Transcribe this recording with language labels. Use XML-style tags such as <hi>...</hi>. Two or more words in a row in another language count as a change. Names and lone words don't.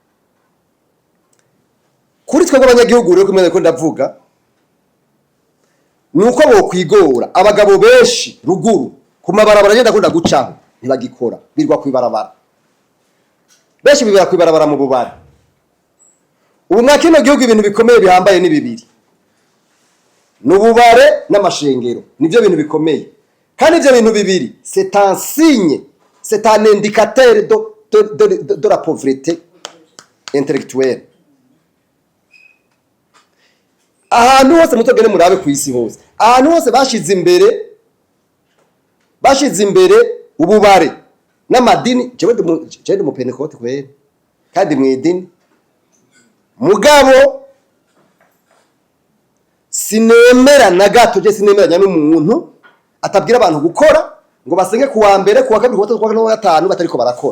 <rn>Kuri twebwe abanyagihugu rero kumwe ko ndavuga nuko bo kwigora abagabo benshi ruguru ku mabarabara ngenda kunda gucaho ntibagikora birwa kwibarabara benshi bibera kwibarabara mu bubari. Ubu mwakino gihugu ibintu bikomeye bihambaye ni bibiri n'ububare n'amashengero nivyo bintu bikomeye kandi ivyo bintu bibiri</rn> <fr>c'est un signe, c'est un indicateur de la pauvreté intellectuelle.</fr> <rn>Ahantu hose mutogene murabe ku isi hose ahantu hose bashize imbere ububare n'amadini jewe mu Pentecote kwere kandi mu idini mugabo sinemera na gato je sinemeranya n'umuntu atabwira abantu gukora ngo basenge kuwa mbere kuwa kabiri kuwa gatatu kuwa gatanu batariko barakora.</rn>